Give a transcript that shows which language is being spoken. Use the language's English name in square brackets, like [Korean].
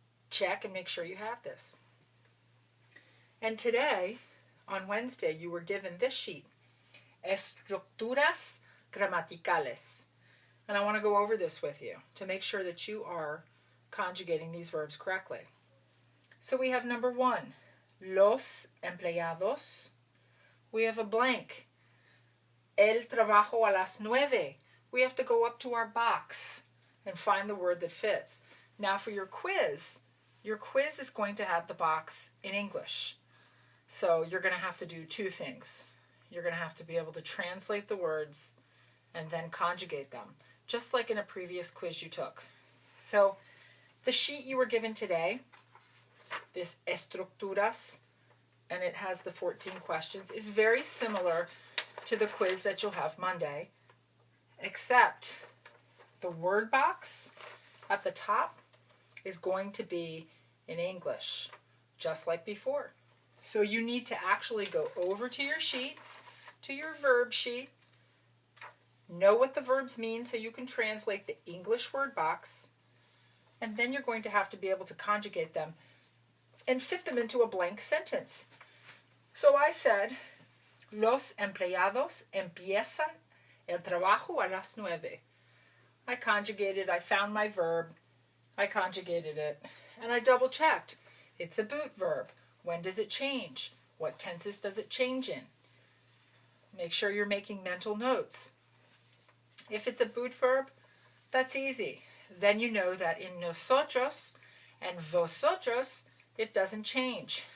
[English] Check and make sure you have this. And today, on Wednesday, you were given this sheet, [Spanish] estructuras gramaticales. [English] And I want to go over this with you to make sure that you are conjugating these verbs correctly. So we have number 1, [Spanish] los empleados. [English] We have a blank, [Spanish] el trabajo a las 9. [English] We have to go up to our box and find the word that fits. Now for your quiz is going to have the box in English. So you're going to have to do 2 things. You're going to have to be able to translate the words and then conjugate them, just like in a previous quiz you took. So the sheet you were given today, this estructuras, and it has the 14 questions, is very similar to the quiz that you'll have Monday, except the word box at the top is going to be in English, just like before. So you need to actually go over to your sheet, to your verb sheet, know what the verbs mean so you can translate the English word box, and then you're going to have to be able to conjugate them and fit them into a blank sentence. So I said, [Spanish] los empleados empiezan el trabajo a las 9. [English] I conjugated, I found my verb, I conjugated it, and I double checked. It's a boot verb. When does it change? What tenses does it change in? Make sure you're making mental notes. If it's a boot verb, that's easy. Then you know that in nosotros and vosotros, it doesn't change.